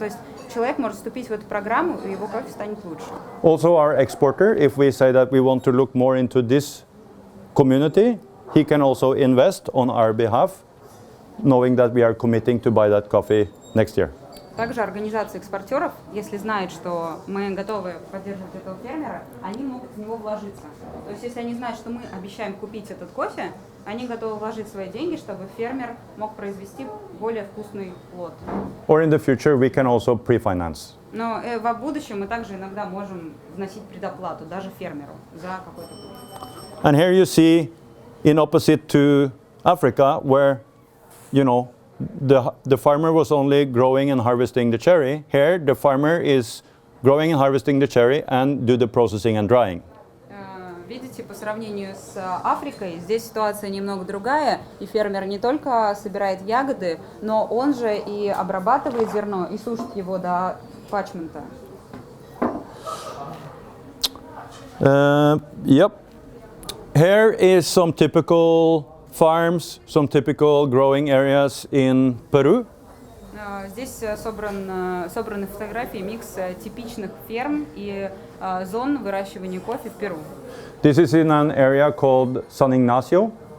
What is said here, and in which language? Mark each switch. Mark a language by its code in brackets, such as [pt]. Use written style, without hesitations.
[ru] То есть человек может вступить в эту программу, и его кофе станет лучше. [en] Also our exporter, if we say that we want to look more into this community, he can also invest on our behalf, knowing that we are committing to buy that coffee next year. [ru] Также организации экспортеров, если знают, что мы готовы поддерживать этого фермера, они могут в него вложиться. То есть если они знают, что мы обещаем купить этот кофе, они готовы вложить свои деньги, чтобы фермер мог произвести более вкусный плод. [en] Or in the future we can also pre-finance. [ru] Но в будущем мы также иногда можем вносить предоплату даже фермеру за какой-то плод. [en] And here you see, in opposite to Africa, where, the farmer was only growing and harvesting the cherry. Here, the farmer is growing and harvesting the cherry and do the processing and drying. [ru] Видите, по сравнению с Африкой, здесь ситуация немного другая, и фермер не только собирает ягоды, но он же и обрабатывает зерно и сушит его до пачмента. [en] Yep. Here is some typical farms, some typical growing areas in Peru. [ru] Здесь собраны фотографии, микс типичных ферм и зон выращивания кофе в Перу. [en] This is in an area called San Ignacio.